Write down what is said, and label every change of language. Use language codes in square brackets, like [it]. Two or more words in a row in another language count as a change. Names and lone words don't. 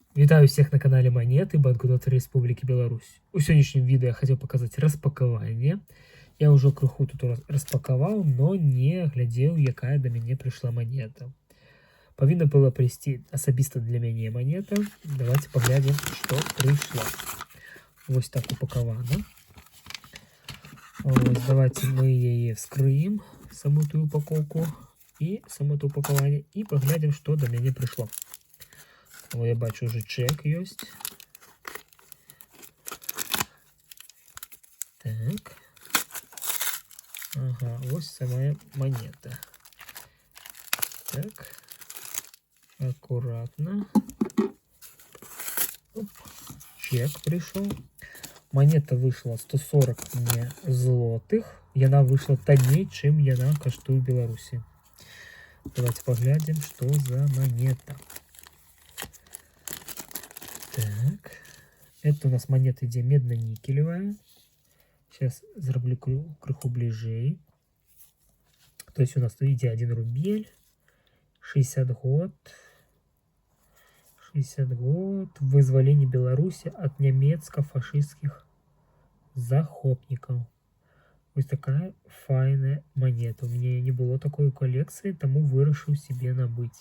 [ru] Вітаю всех на канале Монеты, банкноты Республики Беларусь. [be] У сённяшнім відэо [ru] я хотел показать [be] распакаванне. Я ўжо крыху тут распакаваў, но не глядзеў, якая да мяне прыйшла монета. Павінна была прыйсці асабіста для мяне монета. Давайте паглядзім, што прыйшла. Вось так упакавана. Вось, давайте мы яе вскрыем, саму ту упаковку і само ту упакаванне, і паглядзім, што да мяне прыйшло. О, я бачу, [ru] уже чек есть. Так. Ага, вот самая монета. Так. Аккуратно. Оп. Чек пришел. Монета вышла 140 мне злотых. [be] Яна вышла танней, чем яна каштуе в Беларуси. [ru] Давайте поглядим, что за монета. Так, это у нас монета идет медно-никелевая. [be] Сейчас зроблю крыху ближей. [ru] То есть у нас тут идет 1 рубель, 60 год, вызволение Беларуси от немецко-фашистских захопников. Вот такая файная монета. У меня не было такой коллекции, [be] тому вырашил себе набыть.